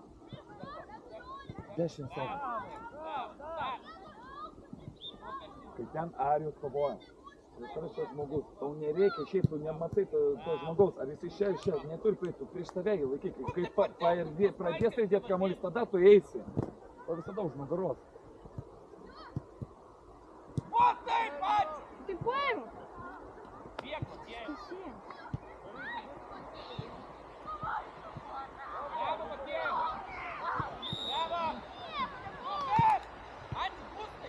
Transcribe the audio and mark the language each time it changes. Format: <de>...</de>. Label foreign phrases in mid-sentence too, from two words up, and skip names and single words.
<lt>10 sekundžių. Kai ten Arijus kovoja. Tai yra šis žmogus. Tau nereikia šiaip, tu nematai to žmogaus. Ar jisai čia, neturi praeiti, tu prieš tave jį laikyk. Kai pradės tai dėt kamuolys, tada tu eisi. O visada už nugaros. O taip pat!</lt> <ru>Ты понял? Бег, Матеев! Спасибо. Браво, Матеев! Браво! Молодец! Ань, пустой!</ru>